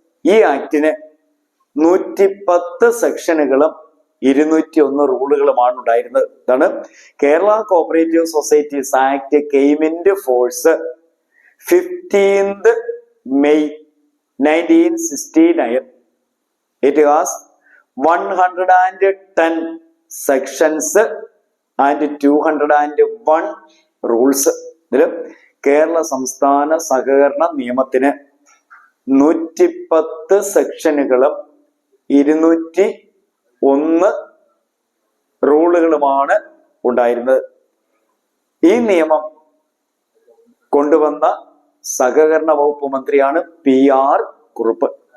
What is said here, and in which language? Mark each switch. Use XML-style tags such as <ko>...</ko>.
<ml>ഈ ആക്ടിന് 110 സെക്ഷനുകളും 201 റൂളുകളുമാണ് ഉണ്ടായിരുന്നത്.</ml> <en>ഇതാണ് Kerala cooperative societies act came into force 15th May 1969. It has 110 sections and 201 rules.</en> <ml>ഇതിൽ കേരള സംസ്ഥാന സഹകരണ നിയമത്തിന് 110 സെക്ഷനുകളും 201 റൂളുകളുമാണ് ഉണ്ടായിരുന്നത്. ഈ നിയമം കൊണ്ടുവന്ന സഹകരണ വകുപ്പ് മന്ത്രിയാണ് PR കുറുപ്പ്.</ml>